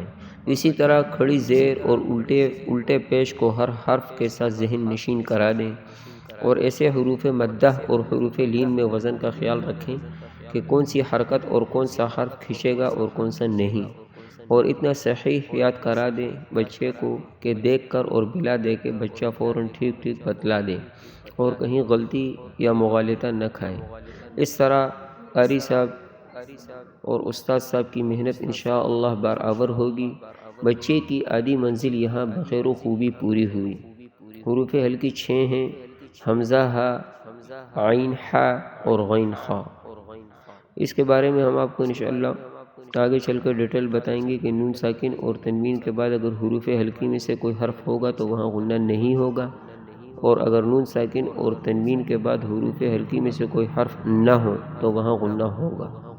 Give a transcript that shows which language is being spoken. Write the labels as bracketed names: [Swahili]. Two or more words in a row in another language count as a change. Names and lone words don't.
[Urdu] اسی طرح کھڑی زیر اور الٹے پیش کو ہر حرف کے ساتھ ذہن نشین کرا دیں، اور ایسے حروف مدہ اور حروف لین میں وزن کا خیال رکھیں کہ کون سی حرکت اور کون سا حرف کھنچے گا اور کون سا نہیں، اور اتنا صحیح یاد کرا دیں بچے کو کہ دیکھ کر اور بلا دے کے بچہ فوراً ٹھیک بتلا دے اور کہیں غلطی یا مغالطہ نہ کھائے۔ اس طرح قاری صاحب اور استاد صاحب کی محنت انشاءاللہ برابر ہوگی۔ بچے کی آدھی منزل یہاں بخیر و خوبی پوری ہوئی۔ حروف ہلکی 6 ہیں: حمزہ ہا، عین ہا اور غین خا۔ اس کے بارے میں ہم آپ کو انشاءاللہ آگے چل کر ڈیٹیل بتائیں گے کہ نون ساکن اور تنوین کے بعد اگر حروف ہلکی میں سے کوئی حرف ہوگا تو وہاں غنہ نہیں ہوگا، اور اگر نون ساکن اور تنوین کے بعد حروف ہلکی میں سے کوئی حرف نہ ہو تو وہاں غنہ ہوگا۔